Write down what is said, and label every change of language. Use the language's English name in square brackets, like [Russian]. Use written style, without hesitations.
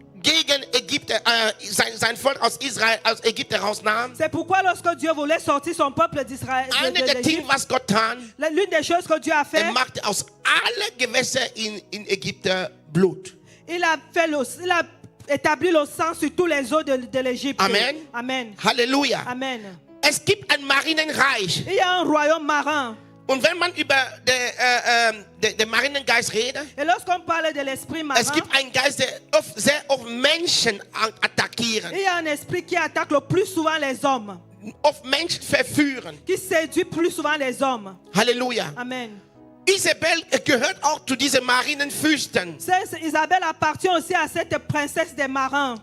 [German] gegen Ägypter, sein Volk aus Israel, aus Ägypten rausnahm, [French] c'est pourquoi lorsque Dieu voulait sortir son peuple d'Israël, [German] eine der Dinge, [French] d'Égypte, [German] was Gott tat, [French] l'une des choses que Dieu a fait, [German] machte aus allen Gewässern in Ägypten Blut. [French] il a établi le sang sur tous les eaux de l'Égypte. Amen. Amen. Halleluja. Amen. [German] Es gibt ein Marinenreich. [French] Il y a un royaume marin. [German] Und wenn man über den Marinengeist redet, [French] Et lorsqu'on parle de l'esprit marin, [German] es gibt einen Geist, der sehr oft Menschen attackieren, [French] il y a un esprit qui attaque le plus souvent les hommes, [German] oft Menschen verführen. [French] qui séduit plus souvent les hommes. Halleluja. Amen. [German] Isabel gehört auch zu diesen Marinenfürsten. [French] Isabelle appartient aussi à cette princesse des marins.